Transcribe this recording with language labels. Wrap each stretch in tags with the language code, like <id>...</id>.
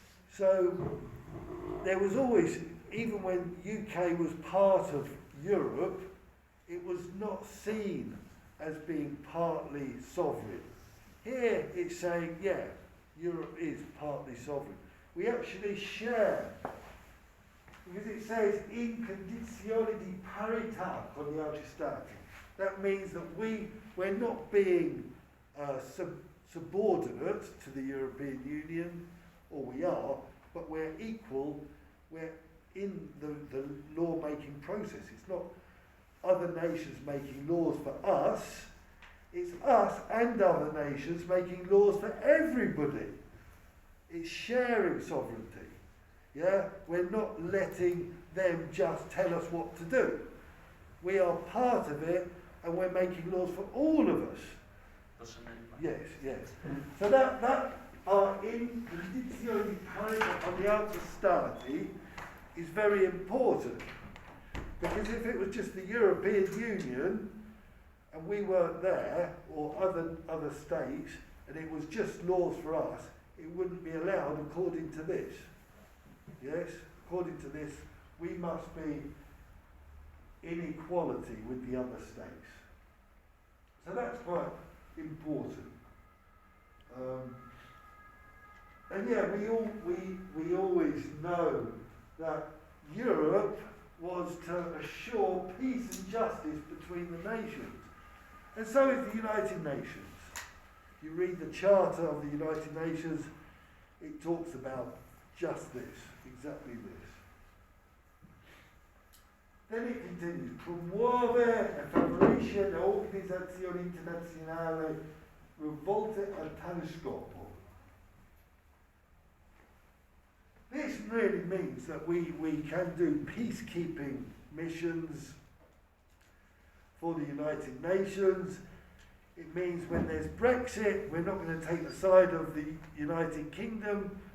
<en>So there was always, even when UK was part of Europe, it was not seen as being partly sovereign. Here it's saying, yeah, Europe is partly sovereign. We actually share, because it says</en> <it>in condizione di parità con gli altri stati.</it> <en>That means that we're not being subordinate to the European Union, or we are, but we're equal, we're in the law-making process. It's not other nations making laws for us, it's us and other nations making laws for everybody. It's sharing sovereignty. Yeah? We're not letting them just tell us what to do. We are part of it, and we're making laws for all of us. Yes, yes. So that our</en> <it>in condizione di parità con gli altri stati</it> <en>is very important. Because if it was just the European Union and we weren't there, or other states, and it was just laws for us, it wouldn't be allowed according to this. Yes? According to this, we must be in equality with the other states. So that's quite important. And yeah, we always know that Europe was to assure peace and justice between the nations. And so is the United Nations. You read the Charter of the United Nations, it talks about just this, exactly this. Then it continues,</en> <it>promuove e favorisce le organizzazioni internazionali rivolte a tale scopo.</it> <en>This really means that we can do peacekeeping missions for the United Nations. It means when there's Brexit, we're not going to take the side of the United Kingdom.</en>